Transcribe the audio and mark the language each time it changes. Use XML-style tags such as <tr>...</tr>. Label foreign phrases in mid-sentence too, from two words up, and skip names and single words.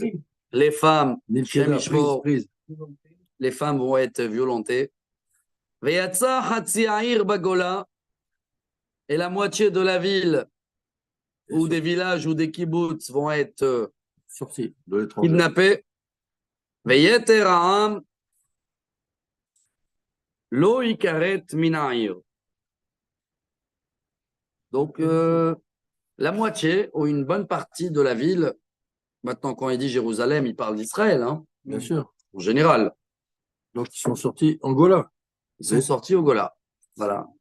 <fr>Les femmes, prise. les femmes vont être violentées. Et la moitié de la ville ou des villages ou des kibbutz vont être sortis de l'étranger. kidnappés.</fr> <he>ויתר העם לא יכרת מן העיר.</he> <fr>Donc, la moitié ou une bonne partie de la ville, maintenant quand il dit Jérusalem, il parle d'Israël, hein, Bien sûr. en général. Donc, ils sont sortis en Gola. Ils sont sortis au Gola. Voilà.</fr>